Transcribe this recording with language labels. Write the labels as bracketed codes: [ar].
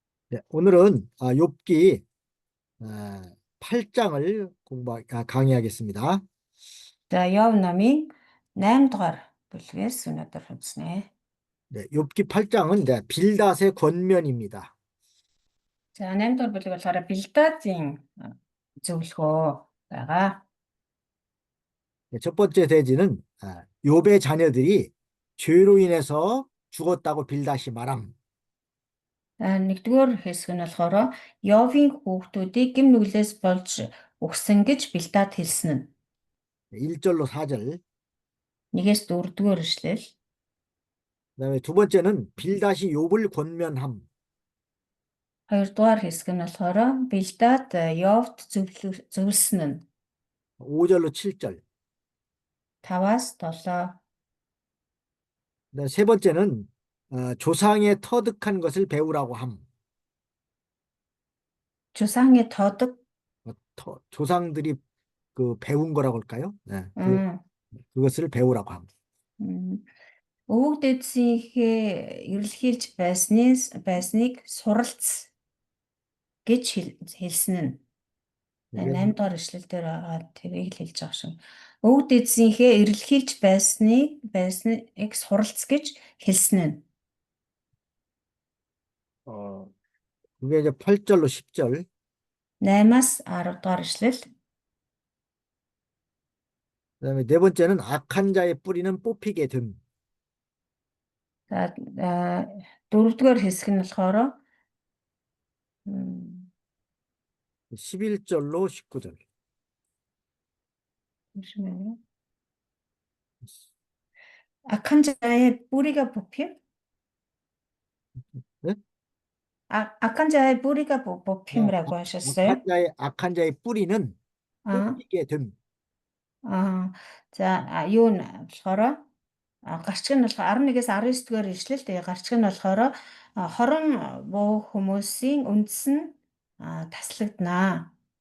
[ko] 네, 오늘은 욥기 8장을 강의하겠습니다. [mn] За Йов номын 8 дугаар бүлгээс өнөөдөр үзнэ. [ko] 네, 욥기 8장은 이제 빌닷의 권면입니다. [mn] За 8 дугаар бүлэг болохоор Билдадын зөвлөгөө байгаа. [ko] 네, 첫 번째 대지는 욥의 자녀들이 죄로 인해서 죽었다고 빌닷이 말함. [mn] Нэгдүгээр хэсэг нь болохоор Йовын хүүхдүүдийг гэм нүглээс болж өгсөн гэж Билдад хэлсэн нь. [ko] 1절로 4절. [mn] 1-ээс 4-р эшлэл. [ko] 그다음에 두 번째는 빌닷이 욥을 권면함. [mn] 2-р хэсэг нь болохоор Билдад Йовд зөвлөсөн нь. [ko] 5절로 7절. [mn] 5-аас 7. [ko] 그다음에 세 번째는 조상의 터득한 것을 배우라고 함. 조상의 터득. 조상들이 배운 거라고 할까요? 네, 그것을 배우라고 함. [mn] Өвөг дээдсийнхээ эрэлхийлж байсныг суралц гэж хэлсэн нь. 8 дугаар эшлэл дээр байгаа тэрийг хэлж байгаа шиг. Өвөг дээдсийнхээ эрэлхийлж байсныг суралц гэж хэлсэн нь. [ko] 그게 이제 8절로 10절. [mn] 8-аас 10 дугаар эшлэл. [ko] 그다음에 네 번째는 악한 자의 뿌리는 뽑히게 됨. [mn] За 4-р хэсэг нь болохоор [ko] 11절로 19절. 악한 자의 뿌리가 뽑힘? 네? 악한 자의 뿌리가 뽑힘이라고 하셨어요? 악한 자의 뿌리는 뽑히게 됨. [mn] За юу нь болохоор гарчиг нь болохоор 11-ээс 19 дугаар ишлэл тэгээ гарчиг нь болохоор хорон буу хүмүүсийн үндэс нь таслагдана.